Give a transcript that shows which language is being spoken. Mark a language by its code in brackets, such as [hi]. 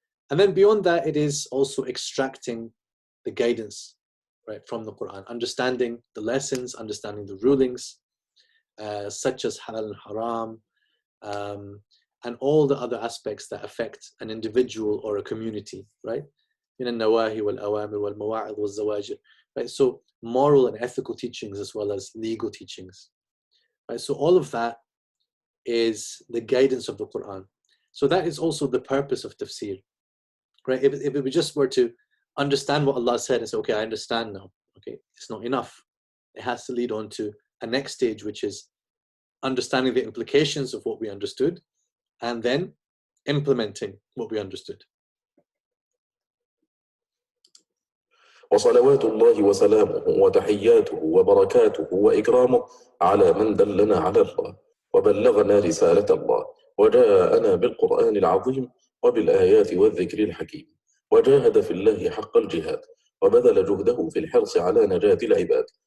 [en] And then beyond that, it is also extracting the guidance, right, from the Quran, understanding the lessons, understanding the rulings, such as halal and haram, and all the other aspects that affect an individual or a community, right? [ar] من النواهي والأوامر والمواعظ والزواجر, right? [en] So moral and ethical teachings as well as legal teachings, right? So all of that is the guidance of the Quran. So that is also the purpose of tafsir, right? If we just were to understand what Allah said and say, okay, I understand now, okay, it's not enough. It has to lead on to a next stage, which is understanding the implications of what we understood and then implementing what we understood. [ar] وصلوات الله وسلامه وتحياته وبركاته وإكرامه على من دلنا على الله وبلغنا رسالة الله وجاءنا بالقرآن العظيم وبالآيات والذكر الحكيم وجاهد في الله حق الجهاد وبذل جهده في الحرص على نجاة العباد